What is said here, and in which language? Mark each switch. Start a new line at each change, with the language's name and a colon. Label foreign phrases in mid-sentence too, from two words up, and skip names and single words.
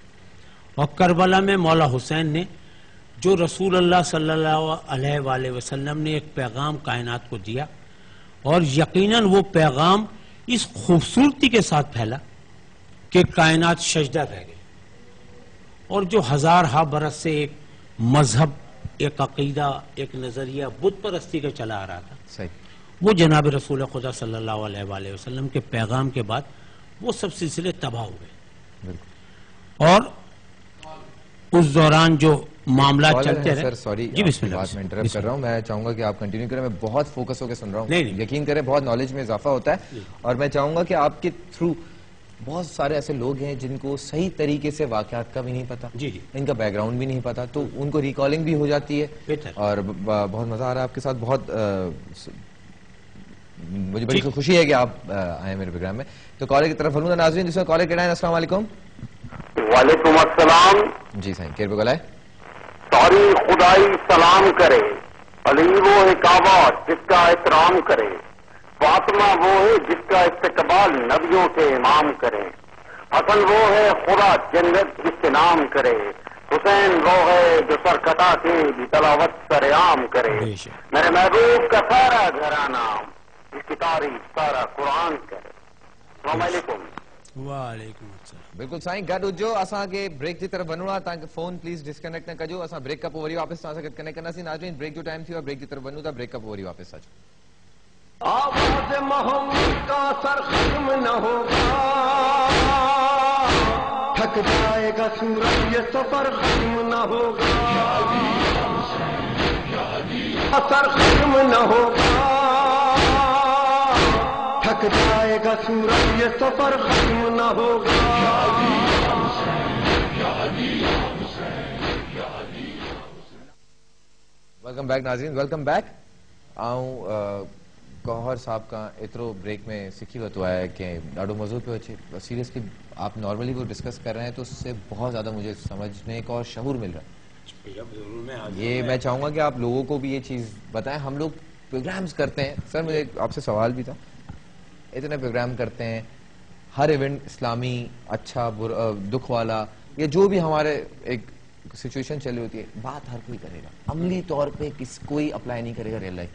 Urdu: اور کربلا میں مولا حسین نے جو رسول اللہ
Arabic: صلی اللہ علیہ وآلہ وسلم
Urdu: نے ایک پیغام کائنات کو دیا، اور یقیناً وہ پیغام اس خوبصورتی کے ساتھ پھیلا کہ کائنات سجدہ رہ گئی، اور جو ہزارہا برس سے ایک مذہب، ایک عقیدہ، ایک نظریہ بت پرستی کا چلا آ رہا تھا، صحیح، وہ جناب رسول خدا
Arabic: صلی اللہ علیہ وآلہ وسلم
Urdu: کے پیغام کے بعد وہ سب سلسلے تباہ ہوئے۔ اور اس دوران جو معاملہ چلتے رہے.
English: Sir sorry
Urdu: جی بسم اللہ, بات میں انٹرپٹ کر رہا ہوں، میں چاہوں گا کہ آپ کنٹینیو کریں، میں بہت فوکس ہو کر سن رہا ہوں. نہیں. یقین کریں بہت نالج میں اضافہ ہوتا ہے، اور میں چاہوں گا کہ آپ کے تھرو بہت سارے ایسے لوگ ہیں جن کو صحیح طریقے سے واقعات کا بھی نہیں پتا, جی جی, ان کا بیک گراؤنڈ بھی نہیں پتا، تو ان کو ریکالنگ بھی ہو جاتی ہے. بہتر. اور بہت مزا آ رہا ہے آپ کے ساتھ، بہت مجھے بڑی خوشی ہے کہ آپ آئے میرے پروگرام میں. تو کالج کی طرف فلونگا ناظرین، جس میں کالج کے
Arabic: السلام علیکم. وعلیکم السلام.
Sindhi: जी साईं, केर पे गला है?
Urdu: ساری خدائی سلام کرے، علی وہ ہے کعبہ جس کا احترام کرے، فاطمہ وہ ہے جس کا استقبال نبیوں کے امام کرے، حسن وہ ہے خدا جنت جس کے نام کرے، حسین وہ ہے جو سر کٹا کے بھی تلاوت سرعام کرے، میرے محبوب کا سارا گھرانہ اس کی تعریف سارا قرآن کرے.
Arabic: السلام علیکم. وعلیکم السلام.
Sindhi: बिल्कुल साईं, गॾु हुजो, असांखे ब्रेक जी तरफ वञणो आहे, तव्हांखे फोन
English: please disconnect
Sindhi: न कजो, असां ब्रेक खां पोइ वरी वापसि तव्हां सां गॾु कनेक्ट कंदासीं। नाज़रीन ब्रेक जो टाइम थी वियो आहे, ब्रेक जी तरफ वञूं था, ब्रेक खां पोइ वरी वापसि अचो।
Urdu: آواز محمد کا سر ختم نہ ہوگا، تھک جائے گا سورج یہ سفر ختم نہ ہوگا، اثر ختم نہ ہوگا، تھک جائے گا سورج یہ سفر ختم نہ ہوگا.
English: Welcome back Nazreen, welcome back.
Sindhi: ऐं गौहर साहब का एतिरो ब्रेक में सिखी वरितो आहे कि ॾाढो मज़ो पियो अचे।
Urdu: سیریسلی آپ نارملی وہ ڈسکس کر رہے ہیں تو اس سے بہت زیادہ مجھے سمجھنے کا اور شعور مل رہا ہے. یہ میں چاہوں گا کہ آپ لوگوں کو بھی یہ چیز بتائیں۔ ہم لوگ پروگرامز کرتے ہیں، سر مجھے آپ سے سوال بھی تھا، اتنے پروگرام کرتے ہیں، ہر ایونٹ اسلامی، اچھا برا، دکھ والا، یا جو بھی ہمارے ایک سچویشن چلی ہوتی ہے، بات ہر کوئی کرے گا، عملی طور پے کوئی اپلائی نہیں کرے گا
English: real life
Urdu: میں.